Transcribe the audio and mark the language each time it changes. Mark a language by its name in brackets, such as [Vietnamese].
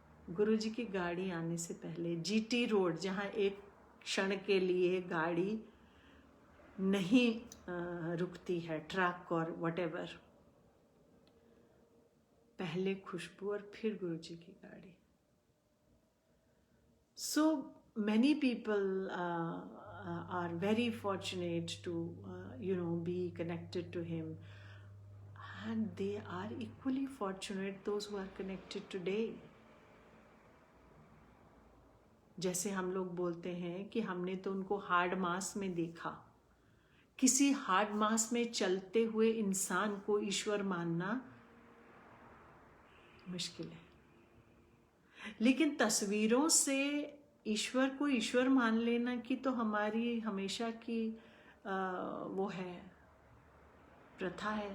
[Hindi] गुरुजी की गाड़ी आने से पहले जीटी रोड, जहाँ एक क्षण के लिए गाड़ी नहीं रुकती है, ट्रक और व्हाटएवर, पहले खुशबू और फिर गुरुजी की गाड़ी। [English] So many people are very fortunate to be connected to him, and they are equally fortunate those who are connected today. [Hindi] जैसे हम लोग बोलते हैं कि हमने तो उनको हार्ड मास में देखा, किसी हार्ड मास में चलते हुए इंसान को ईश्वर मानना मुश्किल है, लेकिन तस्वीरों से ईश्वर को ईश्वर मान लेना की तो हमारी हमेशा की वो है, प्रथा है।